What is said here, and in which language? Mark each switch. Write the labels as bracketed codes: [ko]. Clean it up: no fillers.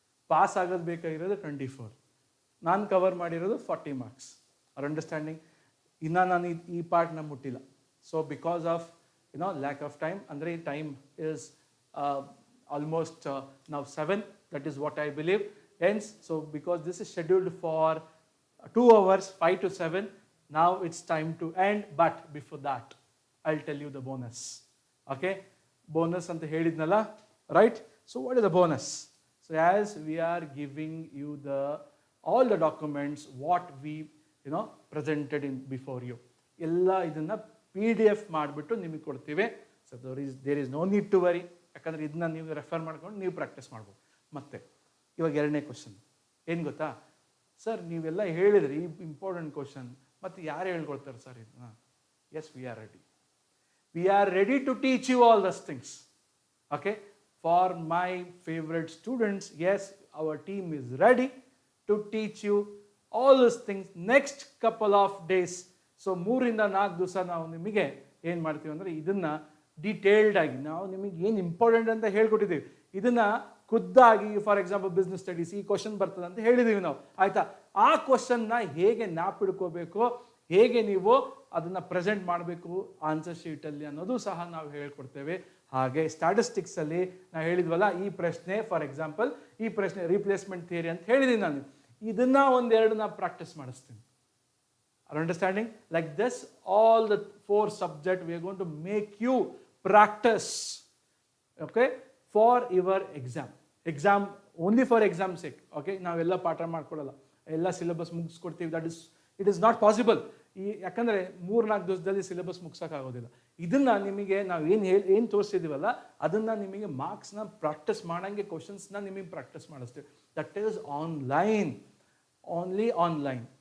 [kn] Pass ಆಗೋದು ಬೇಕಾಗಿರೋದು 24, ನಾನು ಕವರ್ ಮಾಡಿರೋದು 40 ಮಾರ್ಕ್ಸ್. [en] Are understanding? [kn] ಇನ್ನು ನಾನು ಈ ಪಾರ್ಟ್ನ ಮುಟ್ಟಿಲ್ಲ. [en] so because of lack of time, [kn] ಅಂದರೆ ಈ ಟೈಮ್ ಈಸ್ ಆಲ್ಮೋಸ್ಟ್ ನಾವು 7, [en] That is what I believe ends. So because this is scheduled for 2 hours, 5 to 7, now it's time to end. But before that I'll tell you the bonus. Okay, bonus [kn] anta helidnala, [en] right? So what is the bonus? So as we are giving you all the documents what we presented in before you, [kn] ella idanna PDF ಮಾಡಿಬಿಟ್ಟು ನಿಮಗೆ ಕೊಡ್ತೀವಿ. So [en] there is no need to worry, [kn] ಯಾಕಂದರೆ ಇದನ್ನ ನೀವು refer ಮಾಡ್ಕೊಂಡು ನೀವು practice ಮಾಡ್ಬೋದು. ಮತ್ತೆ ಇವಾಗ 2ನೇ ಕ್ವಶನ್ ಏನು ಗೊತ್ತಾ? ಸರ್ ನೀವೆಲ್ಲ ಹೇಳಿದ್ರಿ ಈ ಇಂಪಾರ್ಟೆಂಟ್ ಕ್ವಶನ್, ಮತ್ತು ಯಾರು ಹೇಳ್ಕೊಳ್ತಾರೆ ಸರ್ ಇದನ್ನ? [en] Yes, we are ready. We are ready to teach you all these things. Okay, for my favourite students, yes, our team is ready to teach you all this things next couple of days. [kn] So 3-4 ದಿವಸ ನಾವು ನಿಮಗೆ ಏನು ಮಾಡ್ತೀವಿ ಅಂದರೆ ಇದನ್ನ detailed ಆಗಿ ನಾವು ನಿಮಗೆ ಏನು ಇಂಪಾರ್ಟೆಂಟ್ ಅಂತ ಹೇಳ್ಕೊಟ್ಟಿದ್ದೀವಿ, ಇದನ್ನ ಖುದ್ದಾಗಿ, ಫಾರ್ ಎಕ್ಸಾಂಪಲ್ ಬಿಸ್ನೆಸ್ ಸ್ಟಡೀಸ್ ಈ ಕ್ವಶನ್ ಬರ್ತದೆ ಅಂತ ಹೇಳಿದ್ದೀವಿ ನಾವು, ಆಯ್ತಾ? ಆ ಕ್ವಶನ್ನ ಹೇಗೆ ಜ್ಞಾಪಿಡ್ಕೋಬೇಕು, ಹೇಗೆ ನೀವು ಅದನ್ನು ಪ್ರೆಸೆಂಟ್ ಮಾಡಬೇಕು ಆನ್ಸರ್ ಶೀಟಲ್ಲಿ ಅನ್ನೋದು ಸಹ ನಾವು ಹೇಳ್ಕೊಡ್ತೇವೆ. ಹಾಗೆ ಸ್ಟ್ಯಾಟಿಸ್ಟಿಕ್ಸಲ್ಲಿ ನಾವು ಹೇಳಿದ್ವಲ್ಲ, ಈ ಪ್ರಶ್ನೆ ಫಾರ್ ಎಕ್ಸಾಂಪಲ್ ಈ ಪ್ರಶ್ನೆ ರೀಪ್ಲೇಸ್ಮೆಂಟ್ ಥಿಯರಿ ಅಂತ ಹೇಳಿದ್ದೀನಿ ನಾನು, ಇದನ್ನ 1-2 ನಾನು ಪ್ರಾಕ್ಟೀಸ್ ಮಾಡಿಸ್ತೀನಿ. [en] Are understanding? Like this all the 4 subjects we are going to make you practice, okay, for your exam only for exam sake. [kn] Okay, ನಾವೆಲ್ಲ ಪಾಠ ಮಾಡ್ಕೊಡಲ್ಲ, ಎಲ್ಲ syllabus ಮುಗಿಸ್ಕೊಡ್ತೀವಿ. [en] It is not possible. [kn] ಯಾಕಂದರೆ 3-4 ದಿವಸದಲ್ಲಿ ಸಿಲೆಬಸ್ ಮುಗಿಸೋಕ್ಕಾಗೋದಿಲ್ಲ. ಇದನ್ನು ನಿಮಗೆ ನಾವು ಏನು ತೋರಿಸಿದ್ದೀವಲ್ಲ ಅದನ್ನು ನಿಮಗೆ ಮಾರ್ಕ್ಸ್ನ ಪ್ರಾಕ್ಟೀಸ್ ಮಾಡೋಂಗೆ ಕ್ವಶನ್ಸ್ನ ನಿಮಗೆ ಪ್ರಾಕ್ಟೀಸ್ ಮಾಡಿಸ್ತೀವಿ. [en] That is online, only online.